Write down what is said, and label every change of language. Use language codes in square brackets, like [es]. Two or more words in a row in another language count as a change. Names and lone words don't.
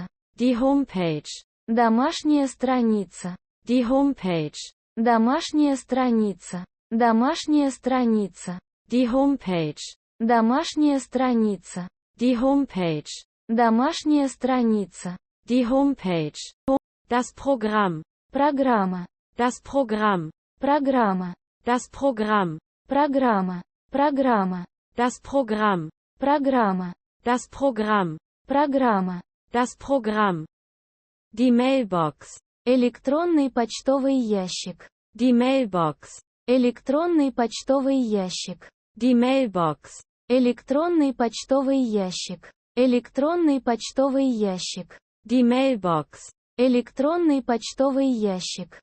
[de] Die Homepage. [ru] домашняя страница, [de] Die Homepage. [ru] домашняя страница, домашняя страница, [de] Die Homepage. [ru] домашняя страница, [de] Die Homepage. [ru] домашняя страница, [de] Die Homepage. Das Programm. [ru] программа, [de] Das Programm. [ru] программа, [de] Das Programm. [ru] программа, программа, [de] Das Programm. [ru] программа, [de] Das Programm. [ru] программа, [de] Das Programm. Die Mailbox. [ru] электронный почтовый ящик, [de] Die Mailbox. [ru] электронный почтовый ящик, [de] Die Mailbox. [ru] электронный почтовый ящик, электронный почтовый ящик, [de] Die Mailbox. [ru] электронный почтовый ящик,